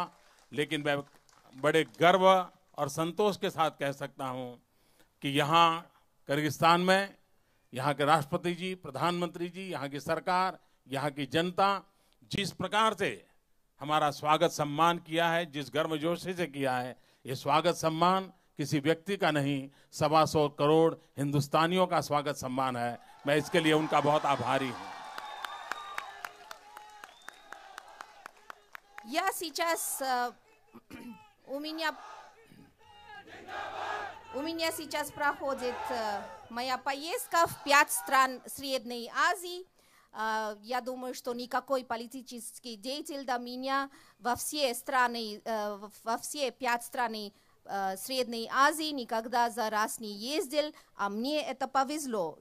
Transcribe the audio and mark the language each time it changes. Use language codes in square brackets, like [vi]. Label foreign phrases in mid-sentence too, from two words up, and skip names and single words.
[hi] लेकिन मैं बड़े गर्व और संतोष के साथ कह सकता हूं कि यहाँ किर्गिस्तान में यहाँ के राष्ट्रपति जी, प्रधानमंत्री जी, यहाँ की सरकार, यहाँ की जनता जिस प्रकार से हमारा स्वागत सम्मान किया है, जिस गर्मजोशी से किया है, ये स्वागत सम्मान किसी व्यक्ति का नहीं, 125 करोड़ हिंदुस्तानियों का स्वागत सम्मान है. मैं इसके लिए उनका बहुत आभारी हूं. [ru] Я сейчас у меня сейчас проходит моя поездка в 5 стран Средней Азии. Я думаю, что никакой политический деятель до меня во все 5 стран Средней Азии никогда за раз не ездил, а мне это повезло.